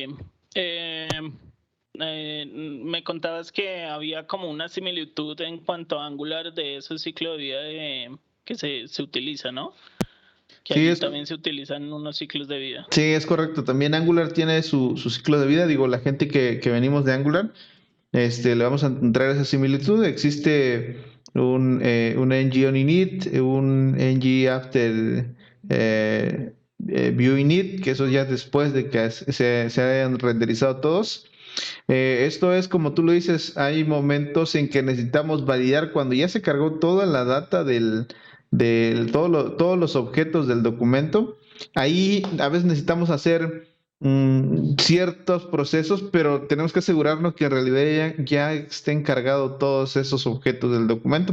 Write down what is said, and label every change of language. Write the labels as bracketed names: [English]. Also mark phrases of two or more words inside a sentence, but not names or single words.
[Spanish] Eh, Me contabas que había como una similitud en cuanto a Angular de ese ciclo de vida que se utiliza, ¿no? Que Sí, allí es, también se utilizan unos ciclos de vida. sí, es correcto. También Angular tiene su ciclo de vida. Digo, la gente que venimos de Angular, le vamos a encontrar esa similitud. Existe un ng on init, un ng after view init, que eso ya después de que se hayan renderizado todos. Esto es como tú lo dices, hay momentos en que necesitamos validar cuando ya se cargó toda la data todos los objetos del documento. Ahí a veces necesitamos hacer ciertos procesos, pero tenemos que asegurarnos que en realidad ya estén cargados todos esos objetos del documento.